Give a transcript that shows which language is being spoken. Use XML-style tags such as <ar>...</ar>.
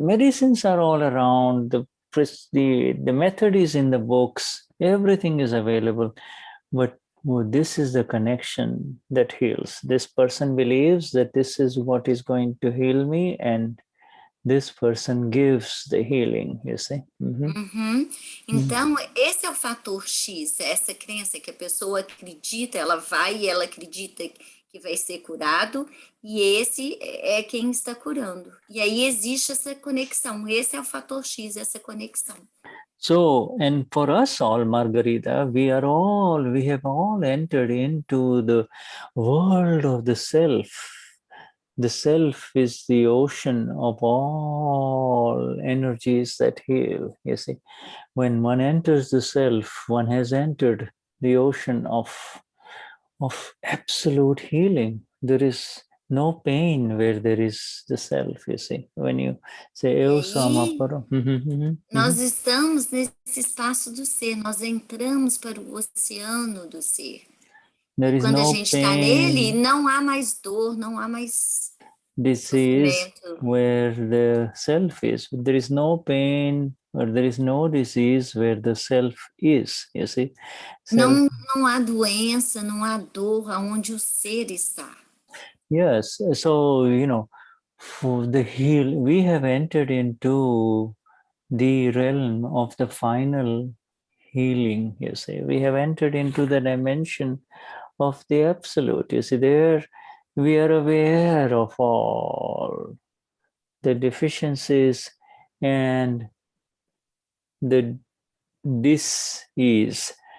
<en>The medicines are all around. The method is in the books. Everything is available. But this is the connection that heals. This person believes that this is what is going to heal me, and this person gives the healing, you see.</en> <pt>Então, esse é o fator X, essa crença que a pessoa acredita, ela vai e ela acredita que vai ser curado, e esse é quem está curando. E aí existe essa conexão, esse é o fator X, essa conexão.</pt> <en>So, and for us all, Margarita, we have all entered into the world of the self. The self is the ocean of all energies that heal, you see. When one enters the self, one has entered the ocean of absolute healing. There is no pain where there is the self, you see. When you say, Eu Samapara.</en> <pt>Nós estamos nesse espaço do ser, nós entramos para o oceano do ser.</pt> <en>There is</en> <pt>Quando</pt> <en>no</en> <pt>a gente está nele, não há mais dor, não há mais</pt> <en>disease where the self is. There is no pain or there is no disease where the self is, you see.</en> <pt>Não há doença, não há dor aonde o ser está.</pt> <en>Yes, so, for the we have entered into the realm of the final healing, you see. We have entered into the dimension of the absolute. You see, there we are aware of all the deficiencies and the dis-ease.</en>